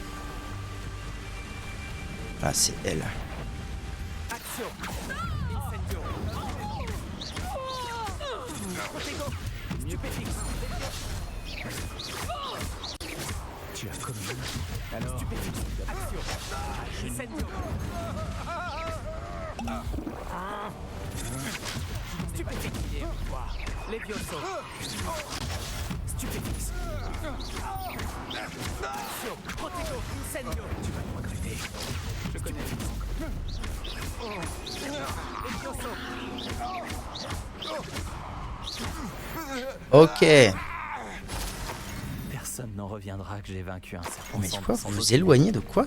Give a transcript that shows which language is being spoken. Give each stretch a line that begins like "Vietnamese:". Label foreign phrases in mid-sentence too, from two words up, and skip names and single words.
French: Ah c'est elle. Tu as commis. Alors. Incendio. Stupéfix. Levioso. Stupéfix. Action. Protego. Incendio. Tu vas le regretter. Je connais. Levioso. Ok. Personne n'en reviendra que j'ai vaincu un serpent. Mais quoi, vous vous éloignez de quoi?